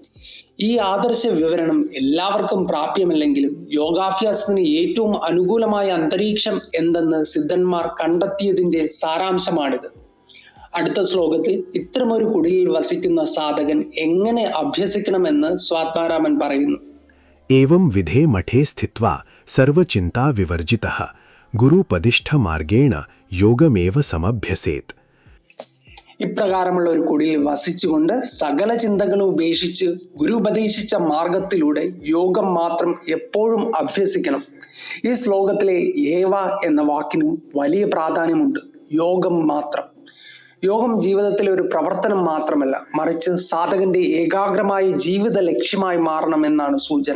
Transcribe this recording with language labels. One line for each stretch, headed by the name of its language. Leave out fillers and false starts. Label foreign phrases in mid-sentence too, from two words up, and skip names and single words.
Malayalam: ഈ ആദർശ വിവരണം എല്ലാവർക്കും പ്രാപ്യമല്ലെങ്കിലും യോഗാഭ്യാസത്തിന് ഏറ്റവും അനുകൂലമായ അന്തരീക്ഷം എന്തെന്ന് സിദ്ധന്മാർ കണ്ടെത്തിയതിന്റെ സാരാംശമാണിത്. അടുത്ത ശ്ലോകത്തിൽ ഇത്തരമൊരു കുടിലിൽ വസിക്കുന്ന സാധകൻ എങ്ങനെ അഭ്യസിക്കണമെന്ന് സ്വാത്മാരാമൻ പറയുന്നു.
Sanskrit: एवं विधे मठे स्थित्वा सर्वचिन्ता विवर्जितः गुरुपदिष्ठमार्गेण योगमेव समभ्यसेत्.
Malayalam: ഇപ്രകാരമുള്ള ഒരു കുടിലിൽ വസിച്ചുകൊണ്ട് സകല ചിന്തകളും ഉപേക്ഷിച്ച് ഗുരു ഉപദേശിച്ച മാർഗത്തിലൂടെ യോഗം മാത്രം എപ്പോഴും അഭ്യസിക്കണം. ഈ ശ്ലോകത്തിലെ ഏവ എന്ന വാക്കിനും വലിയ പ്രാധാന്യമുണ്ട്. യോഗം മാത്രം. യോഗം ജീവിതത്തിലെ ഒരു പ്രവർത്തനം മാത്രമല്ല, മറിച്ച് സാധകന്റെ ഏകാഗ്രമായ ജീവിത ലക്ഷ്യമായി മാറണമെന്നാണ് സൂചന.